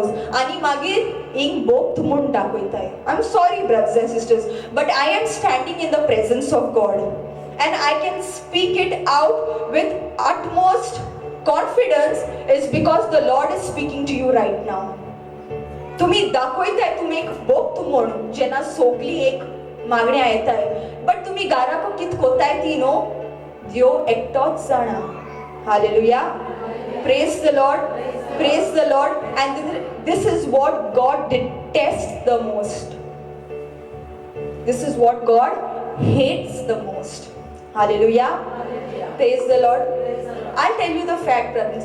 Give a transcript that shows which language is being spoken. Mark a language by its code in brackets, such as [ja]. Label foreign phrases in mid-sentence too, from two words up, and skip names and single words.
[kok] आणि मागीर इंग बोक्त म्हूण दाखयताय. [en] I'm sorry, brothers and sisters, but I am standing in the presence of God. And I can speak it out with utmost confidence is because the Lord is speaking to you right now. [kok] तुम्ही दाखवताय तुम्ही एक भक्त म्हणून जेना सोगली एक मागण्या येताय. बट तुम्ही घराको कित कोताय ती नो देव एकटोच जाणा. [en] Hallelujah. Praise the Lord. Praise the Lord. And this is what God detests the most. This is what God hates the most. Hallelujah. Praise the Lord. I'll tell you the fact, brothers.